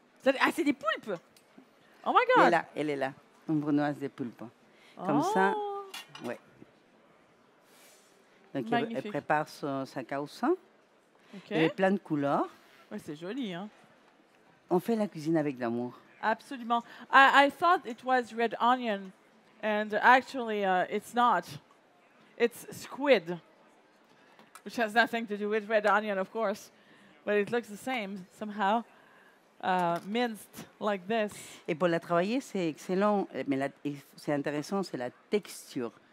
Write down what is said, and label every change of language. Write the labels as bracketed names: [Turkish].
[French] Ah, c'est des poulpes. [English] Oh my [French] Elle est [English] God. [French] là, elle est là. Une brunoise de poulpes. Comme ça, Oh, ouais. Donc elle Magnifique. prépare sa causa. OK. Elle est plein de couleurs. Ouais, c'est joli, hein. On fait la cuisine avec l'amour. Absolument. [English] I thought it was red onion, and actually it's not. It's squid, which has nothing to do with red onion, of course, but it looks the same somehow, minced like this. [French] Et pour la travailler, c'est excellent, mais c'est intéressant, c'est la texture.